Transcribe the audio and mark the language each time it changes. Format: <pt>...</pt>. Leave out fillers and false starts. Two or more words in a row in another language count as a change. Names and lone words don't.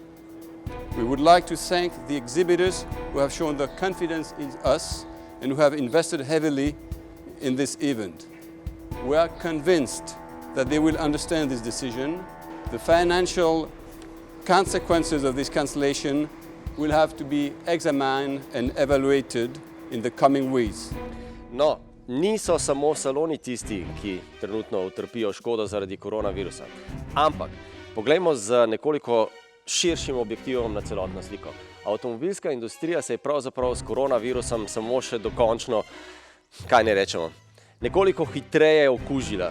<en>We would like to thank the exhibitors who have shown their confidence in us and who have invested heavily in this event. We are convinced that they will understand this decision. The financial consequences of this cancellation will have to be examined and evaluated in the coming weeks.</en> <sl>No, niso samo saloni tisti, ki trenutno utrpijo škodo zaradi koronavirusa. Ampak poglejmo z nekoliko širšim objektivom na celotno sliko. Avtomobilska industrija se je pravzaprav s koronavirusom samo še dokončno, kaj ne rečemo, nekoliko hitreje okužila.</sl>